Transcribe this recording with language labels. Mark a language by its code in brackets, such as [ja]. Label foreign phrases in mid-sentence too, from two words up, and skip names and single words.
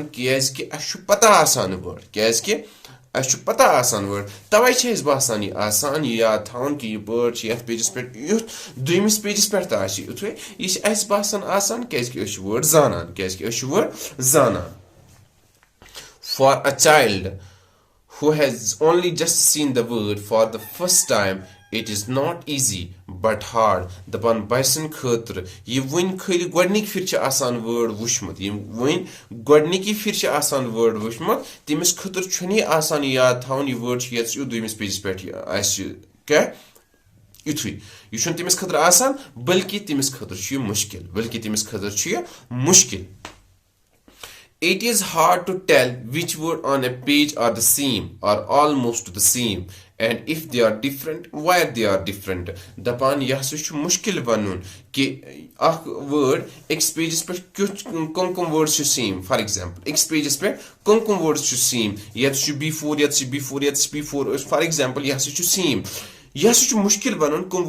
[ks] کیازکہِ اَسہِ چھُ پتہ آسان یہِ وٲڑ کیازکہِ اَسہِ چھُ پتہ آسان وٲڑ تَوَے چھِ اَسہِ باسان یہِ آسان یہِ یاد تھاوُن کہِ یہِ وٲڑ چھِ یَتھ پیجَس پٮ۪ٹھ یُتھ دوٚیمِس پیجَس پٮ۪ٹھ تہِ آسہِ یِتھُے یہِ چھِ اَسہِ باسان آسان کیازکہِ أسۍ چھِ وٲڑ زانان کیازکہِ أسۍ چھِ وٲڑ زانان [en] for a child who has only just seen the word for the first time it is not easy but hard [ks] دَپان بَچہِ خٲطرٕ یہِ وٕنۍ خٲلی گۄڈنِکۍ پھِرِ چھِ آسان وٲڑ وٕچھمُت یِم وٕنۍ گۄڈنِکی پھِرِ چھِ آسان وٲڑ وٕچھمُت تٔمِس خٲطرٕ چھُنہٕ یہِ آسان یہِ یاد تھاوُن یہِ وٲڑ چھُ یَتس یُتھ دوٚیمِس پیجَس پٮ۪ٹھ یہِ آسہِ کیٛاہ یِتھُے یہِ چھُنہٕ تٔمِس خٲطرٕ آسان بٔلکہِ تٔمِس خٲطرٕ چھُ یہِ [en] مُشکِل It is hard to tell which word on a page are the same or almost the same and if they are different, why they are different. [ks] دَپان یہِ ہسا چھُ مُشکِل وَنُن کہِ اکھ وٲڑ أکِس پیجَس پٮ۪ٹھ کیُتھ کٕم وٲڑ چھِ سیم [en] for example [ks] أکِس پیجَس پٮ۪ٹھ کٕم وٲڑ چھِ سیم یَتس چھُ B4 یَتس چھِ B4 یَتس چھِ B4 [en] for example [ks] یہِ ہسا چھُ سیم یہِ ہسا چھُ مُشکِل وَنُن کٕم